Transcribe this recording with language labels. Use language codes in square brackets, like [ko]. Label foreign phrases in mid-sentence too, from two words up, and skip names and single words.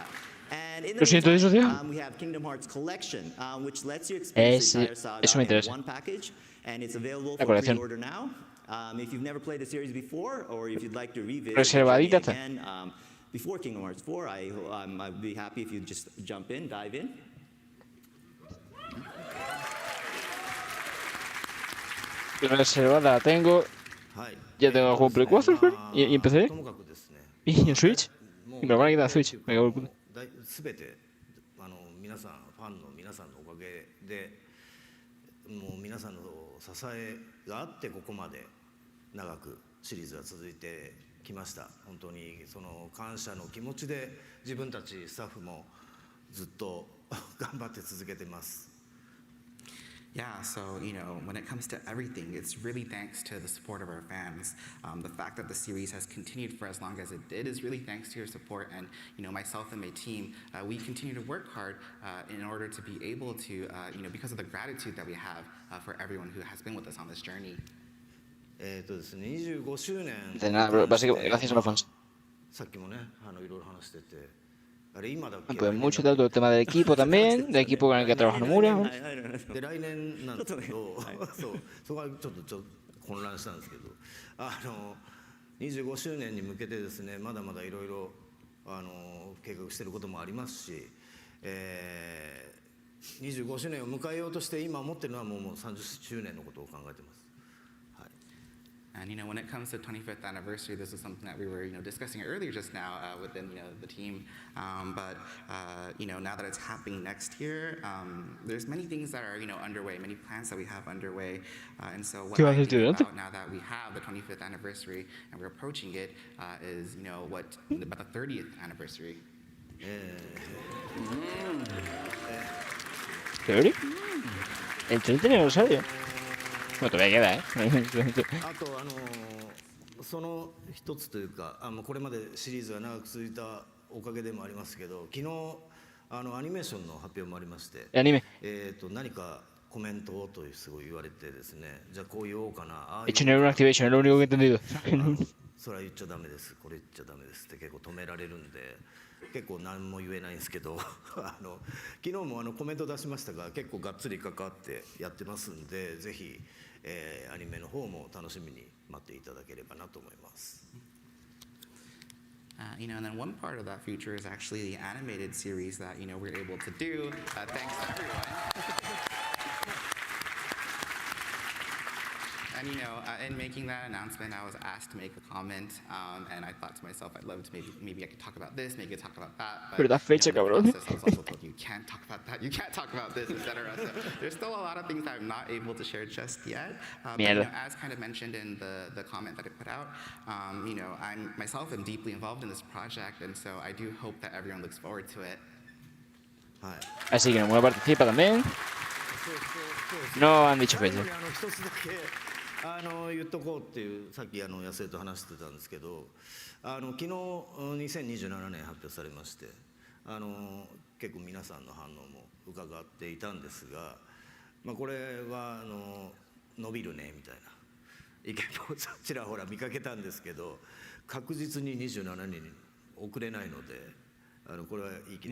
[en] And in the meantime, we have Kingdom Hearts Collection, which lets you experience the entire saga in one package, and it's available for pre-order now. If you've never played the series before, or if you'd like to revisit it again before Kingdom Hearts 4, I'd be happy if you just jump in, dive in. [es] Reservada la tengo. Ya tengo el juego Play 4 y empecé. Y en Switch. Y me van a quitar Switch. Me cago en el puto. [ja] 全て皆さんファンの皆さんのおかげでもう皆さんの支えがあってここまで長くシリーズが続いてきました。本当にその感謝の気持ちで自分たちスタッフもずっと頑張って続けてます。 [en] Yeah, so, when it comes to everything, it's really thanks to the support of our fans. The fact that the series has continued for as long as it did is really thanks to your support. And, myself and my team, we continue to work hard in order to be able to, because of the gratitude that we have for everyone who has been with us on this journey. [ja] ですね、25周年 [es] De nada, bro. Básicamente, gracias a los fans. [ja] さっきもね、いろいろ話してて。 [es] Pues mucho todo el tema del equipo también, del equipo con el que trabaja Nomura. [ja] で来年なんですけど、そこはちょっと混乱したんですけど、25周年に向けてですね、まだまだいろいろ計画していることもありますし、25周年を迎えようとして今思ってるのはもう30周年のことを考えてます。 [en] And when it comes to 25th anniversary, this is something that we were discussing earlier just now within the team. But now that it's happening next year, there's many things that are underway, many plans that we have underway. And so what I think about now that we have the 25th anniversary and we're approaching it is about the 30th anniversary. [es] 30? El 30 aniversario. Bueno, todavía queda, [ja] あとその一つというかこれまでシリーズが長く続いたおかげでもありますけど、昨日アニメーションの発表もありまして、何かコメントをとすごい言われてですね、じゃあこう言おうかな。 [es] He hecho un activation, es lo único que he entendido. [ja] それは言っちゃダメです、これ言っちゃダメですって結構止められるんで、結構何も言えないんですけど昨日もコメント出しましたが結構がっつり関わってやってますんで、ぜひアニメの方も楽しみに待っていただければなと思います。 [en] And then one part of that future is actually the animated series that we're able to do. Thanks to everyone. And in making that announcement, I was asked to make a comment, and I thought to myself, I'd love to maybe I could talk about this, maybe I could talk about that. But [es] da fecha, cabrón. [en] I was also told you can't talk about that, you can't talk about this, etc. So there's still a lot of things that I'm not able to share just yet. But as kind of mentioned in the comment that I put out, I'm myself am deeply involved in this project, and so I do hope that everyone looks forward to it. [es] Así que Nomura participa también. No han dicho fecha. [ja] 言っとこうっていうさっき安江と話してたんですけど、昨日2027年発表されまして、結構皆さんの反応も伺っていたんですが、これは伸びるねみたいな意見もちらほら見かけたんですけど、確実に27年に遅れないので、これは言い切り